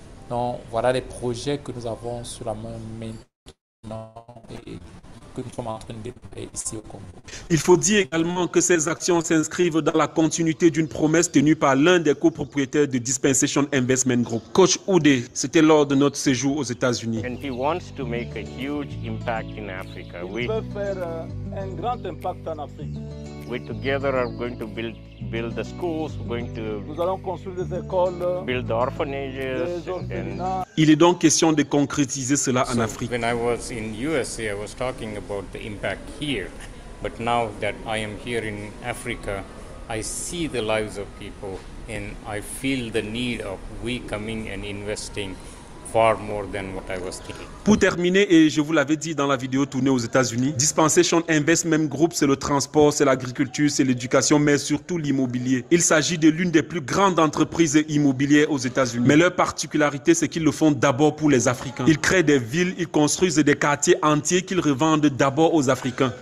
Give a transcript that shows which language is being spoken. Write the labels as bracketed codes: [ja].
[fr] Donc, voilà les projets que nous avons sur la main maintenant et que nous sommes en train de développer ici au Congo. Il faut dire également que ces actions s'inscrivent dans la continuité d'une promesse tenue par l'un des copropriétaires de Dispensation Investment Group. Coach Oudé, c'était lors de notre séjour aux États-Unis. [en] And he wants to make a huge impact in Africa. [fr] Il veut faire un grand impact en Afrique. [en] We together are going to build the schools, [fr] nous allons construire des écoles, [en] build the orphanages, [fr] des orphelinats. Il est donc question de concrétiser cela en Afrique. [en] When I was in USA, I was talking about the impact here. But now that I am here in Africa, I see the lives of people and I feel the need of we coming and investing far more than what I was thinking. [fr] Pour terminer, et je vous l'avais dit dans la vidéo tournée aux États-Unis, Dispensation Investment Group, c'est le transport, c'est l'agriculture, c'est l'éducation, mais surtout l'immobilier. Il s'agit de l'une des plus grandes entreprises immobilières aux États-Unis. Mais leur particularité, c'est qu'ils le font d'abord pour les Africains. Ils créent des villes, ils construisent des quartiers entiers qu'ils revendent d'abord aux Africains.